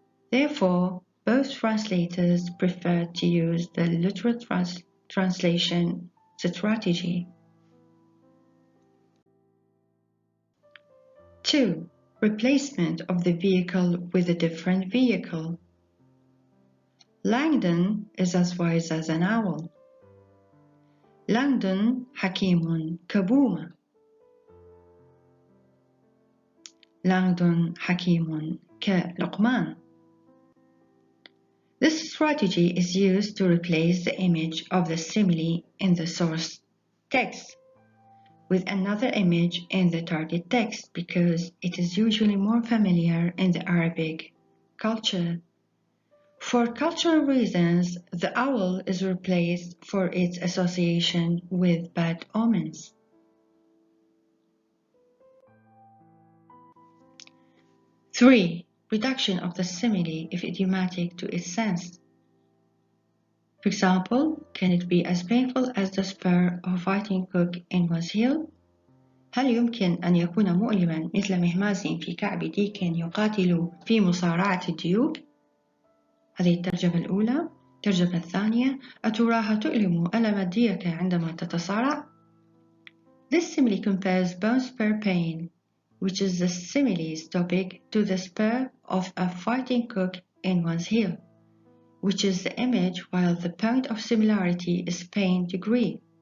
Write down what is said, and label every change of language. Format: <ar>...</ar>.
<en>Therefore, both translators prefer to use the literal translation strategy. 2. Replacement of the vehicle with a different vehicle. Langdon is as wise as an owl.</en> <ar>Langdon حكيم كبومة. Langdon حكيم كلقمان.</ar> <en>This strategy is used to replace the image of the simile in the source text with another image in the target text because it is usually more familiar in the Arabic culture. For cultural reasons, the owl is replaced for its association with bad omens. Three, reduction of the simile if idiomatic to its sense. For example, can it be as painful as the spur of a fighting cock in one's heel?</en> <ar>هل يمكن أن يكون مؤلما مثل مهماز في كعب ديك يقاتل في مصارعة الديوك؟ هذه الترجمة الأولى.</ar> <en>الترجمة الثانية: أتراها تؤلم ألم الديك عندما تتصارع؟ This simile compares bone spur pain, which is the simile's topic, to the spur of a fighting cock in one's heel, which is the image, while the point of similarity is pain degree.</en>